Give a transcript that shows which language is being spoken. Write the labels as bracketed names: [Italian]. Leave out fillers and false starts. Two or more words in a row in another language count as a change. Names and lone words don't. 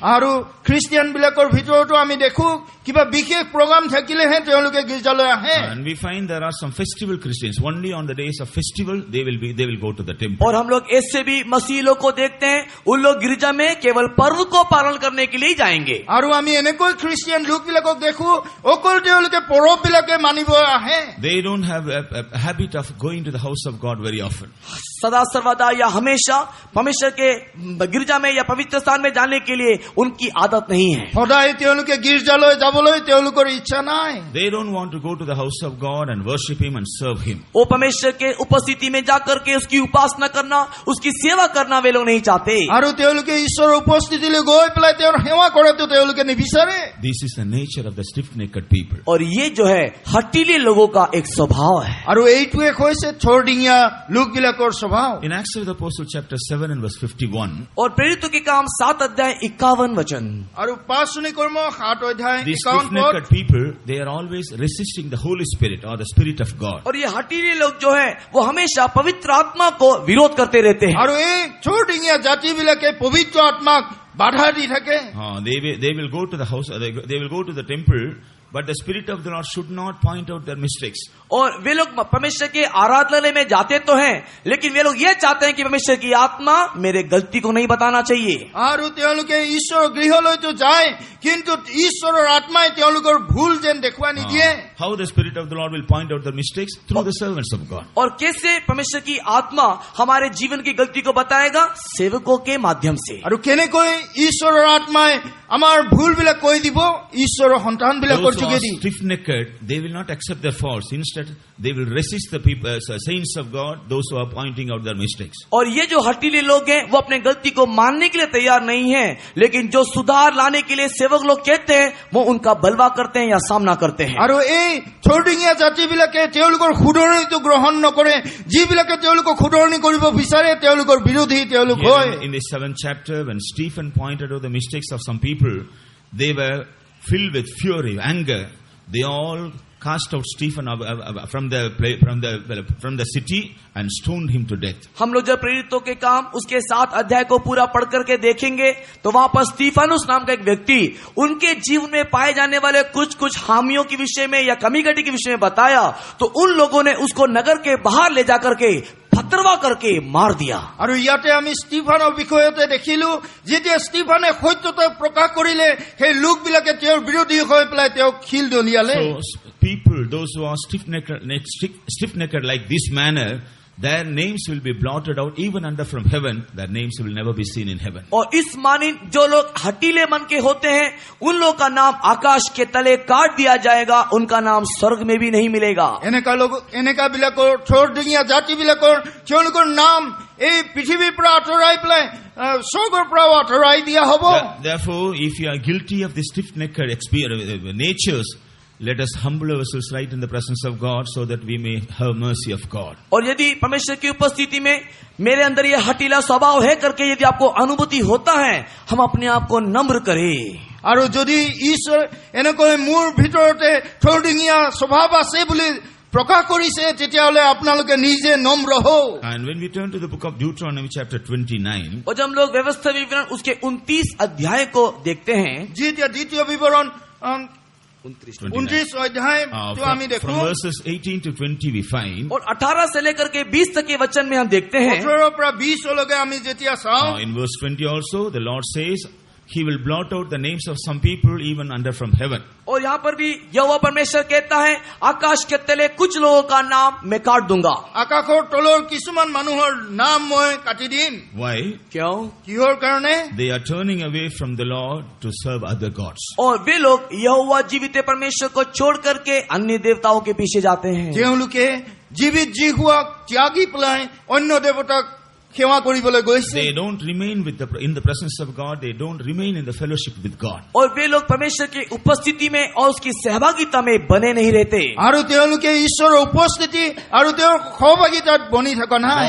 [Assamese] আৰু খ্ৰীষ্টিয়ান বিলাকৰ ভিতৰতো আমি দেখো কিবা বিশেষ প্ৰগ্ৰাম থাকিলেহে তেওঁলোকে গীৰ্জালৈ আহে। [English] And we find there are some festival Christians. Only on the days of festival, they will go to the temple. [Hindi] और हम लोग ऐसे भी मसीही लोग को देखते हैं, उन लोग गिरजा में केवल पर्व को पालन करने के लिए जाएंगे। [Assamese] আৰু আমি এনেকৈ খ্ৰীষ্টিয়ান লোকবিলাকক দেখো অকল তেওঁলোকে পৰৱবিলাকে মানিব আহে। [English] They don't have a habit of going to the house of God very often. [Hindi] सदा सर्वदा या हमेशा परमेश्वर के गिरजा में या पवित्र स्थान में जाने के लिए उनकी आदत नहीं है। [Assamese] সদায় তেওঁলোকে গীৰ্জালৈ যাবলৈ তেওঁলোকৰ ইচ্ছা নাই। [English] They don't want to go to the house of God and worship Him and serve Him. [Hindi] वो परमेश्वर के उपस्थिति में जाकर के उसकी उपासना करना, उसकी सेवा करना वे लोग नहीं चाहते। [Assamese] আৰু তেওঁলোকে ঈশ্বৰৰ উপস্থিতিলৈ গৈ পেলাই তেওঁৰ সেৱা কৰাটো তেওঁলোকে নিবিচাৰে। [English] This is the nature of the stiff-necked people. [Hindi] और ये जो है हठीले लोगों का एक स्वभाव है। [Assamese] আৰু এইটোৱে হৈছে থৰডিঙীয়া লোকবিলাকৰ স্বভাৱ। [English] In Acts of the Apostle chapter 7 and verse 51, [Hindi] और प्रेरितों के काम 7 अध्याय 51 वचन। [Assamese] আৰু 5 কৰ্ম 7 অধ্যায় [English] these [Assamese] 51 পদ। [English] stiff-necked people, they are always resisting the Holy Spirit or the Spirit of God. [Hindi] और ये हठीले लोग जो है वो हमेशा पवित्र आत्मा को विरोध करते रहते हैं। [Assamese] আৰু এই চৌডিঙীয়া জাতিবিলাকে পবিত্ৰ আত্মাক বাধা দি থাকে। [English] They will go to the house, they will go to the temple, but the Spirit of the Lord should not point out their mistakes. [Hindi] और वे लोग परमेश्वर के आराधनालय में जाते तो हैं, लेकिन वे लोग ये चाहते हैं कि परमेश्वर की आत्मा मेरे गलती को नहीं बताना चाहिए। [Assamese] আৰু তেওঁলোকে ঈশ্বৰৰ গৃহলৈতো যায়, কিন্তু ঈশ্বৰৰ আত্মাই তেওঁলোকৰ ভুল যেন দেখুৱাই নিদিয়ে। [English] How the Spirit of the Lord will point out their mistakes? Through the servants of God. [Hindi] और कैसे परमेश्वर की आत्मा हमारे जीवन की गलती को बताएगा? सेवकों के माध्यम से। [Assamese] আৰু কেনেকৈ ঈশ্বৰৰ আত্মাই আমাৰ ভুলবিলাক কৈ দিব? ঈশ্বৰৰ সন্তানবিলাকৰ [English] Those who are [Assamese] যোগেদি। [English] stiff-necked, they will not accept their faults. Instead, they will resist the people, saints of God, those who are pointing out their mistakes. [Hindi] और ये जो हठीले लोग हैं वो अपने गलती को मानने के लिए तैयार नहीं हैं, लेकिन जो सुधार लाने के लिए सेवक लोग कहते हैं वो उनका बलवा करते हैं या सामना करते हैं। [Assamese] আৰু এই চৌডিঙীয়া জাতিবিলাকে তেওঁলোকৰ শুধৰণিটো গ্ৰহণ নকৰে, যিবিলাকে তেওঁলোকক শুধৰণি কৰিব বিচাৰে তেওঁলোকৰ বিৰোধী তেওঁলোক হয়। [English] In the 7th chapter, when Stephen pointed out the mistakes of some people, they were filled with fury, anger. They all cast out Stephen from the city and stoned him to death. [Hindi] हम लोग जब प्रेरितों के काम उसके 7 अध्याय को पूरा पढ़ करके देखेंगे तो वहां पर स्टीफानुस नाम का एक व्यक्ति उनके जीवन में पाए जाने वाले कुछ हामियों के विषय में या कमी कटी के विषय में बताया, तो उन लोगों ने उसको नगर के बाहर ले जाकर के फतरवा करके मार दिया। [Assamese] আৰু ইয়াতে আমি ষ্টিফানৰ বিষয়তে দেখিলো, যেতিয়া ষ্টিফানে সত্যতা প্ৰকাশ কৰিলে সেই লোকবিলাকে তেওঁৰ বিৰোধী হৈ পেলাই তেওঁক শিল দলিয়ালে। [English] So people, those who are stiff-necked like this manner, their names will be blotted out even under from heaven. Their names will never be seen in heaven. [Hindi] और इस मानिन जो लोग हटीले मन के होते हैं उन लोग का नाम आकाश के तले काट दिया जाएगा, उनका नाम स्वर्ग में भी नहीं मिलेगा। [Assamese] এনেকা বিলাকৰ চৌডিঙীয়া জাতিবিলাকৰ তেওঁলোকৰ নাম এই পৃথিৱীৰ পৰা আঁতৰাই পেলাই স্বৰ্গৰ পৰা আঁতৰাই দিয়া হ'ব। [English] Therefore, if you are guilty of the stiff-necked natures, let us humble ourselves right in the presence of God so that we may have mercy of God. [Hindi] और यदि परमेश्वर की उपस्थिति में मेरे अंदर ये हटीला स्वभाव है करके यदि आपको अनुभूति होता है, हम अपने आप को नम्र करें। [Assamese] আৰু যদি ঈশ্বৰ এনেকৈ মোৰ ভিতৰতে চৌডিঙীয়া স্বভাৱ আছে বুলি প্ৰকাশ কৰিছে, তেতিয়াহ'লে আপোনালোকে নিজে নম্ৰ হওক। [English] And when we turn to the book of Deuteronomy chapter 29, [Hindi] और जब हम लोग व्यवस्था विवरण उसके 29 अध्याय को देखते हैं, [Assamese] যেতিয়া দ্বিতীয় বিৱৰণ 29 অধ্যায়টো আমি দেখো, [English] from verses 18 to 20 we find, [Hindi] और 18 से लेकर के 20 तक के वचन में हम देखते हैं। [Assamese] 18 পৰা 20 লৈকে আমি যেতিয়া চাওঁ, [English] in verse 20 also the Lord says He will blot out the names of some people even under from heaven. [Hindi] और यहाँ पर भी यहोवा परमेश्वर कहता है आकाश के तले कुछ लोगों का नाम मैं काट दूंगा। [Assamese] আকাশৰ তলৰ কিছুমান মানুহৰ নাম মই কাটি দিম। [English] Why? [Hindi] क्यों? [Assamese] কিহৰ কাৰণে? [English] They are turning away from the Lord to serve other gods. [Hindi] और वे लोग यहोवा जीवित परमेश्वर को छोड़ करके अन्य देवताओं के पीछे जाते हैं। [Assamese] তেওঁলোকে জীৱিত জিহুৱাক ত্যাগি পেলাই অন্য দেৱতাক সেৱা কৰিবলৈ গৈছে। [English] They don't remain in the presence of God. They don't remain in the fellowship with God. [Hindi] और वे लोग परमेश्वर की उपस्थिति में और उसकी सहभागिता में बने नहीं रहते। [Assamese] আৰু তেওঁলোকে ঈশ্বৰৰ উপস্থিতি আৰু তেওঁৰ সহভাগিতাত বনি থকা নাই।